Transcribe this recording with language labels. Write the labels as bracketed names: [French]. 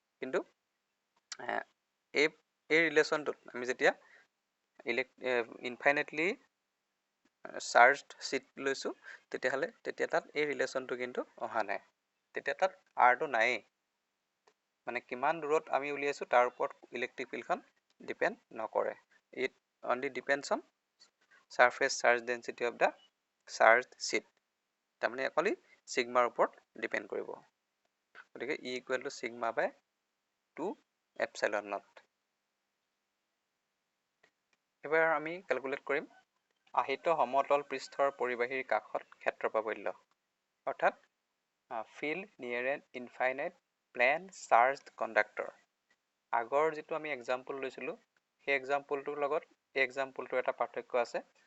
[Assamese] কিন্তু এই ৰিলেশ্যনটোত আমি যেতিয়া ইনফাইনাইটলি চাৰ্জড শ্বীট লৈছোঁ তেতিয়া তাত এই ৰিলেশ্যনটো কিন্তু অহা নাই, তেতিয়া তাত আৰটো নায়েই। মানে কিমান দূৰত আমি উলিয়াইছোঁ তাৰ ওপৰত ইলেক্ট্ৰিক ফিল্ডখন ডিপেণ্ড নকৰে। [English] it only depends on surface charge density of the charge sheet, [Assamese] তাৰমানে অকল ছিগমাৰ ওপৰত ডিপেণ্ড কৰিব। গতিকে ই [English] Equal to sigma by 2 epsilon naught. [Assamese] এবাৰ আমি কেলকুলেট কৰিম আহিত সমতল পৃষ্ঠৰ পৰিবাহীৰ কাষত ক্ষেত্ৰ প্ৰাবল্য, অৰ্থাৎ [English] Field near an infinite plane charged conductor. [Assamese] আগৰ যিটো আমি এক্সাম্পল লৈছিলোঁ সেই এক্সাম্পলটোৰ লগত এই এক্সাম্পলটোৰ এটা পাৰ্থক্য আছে।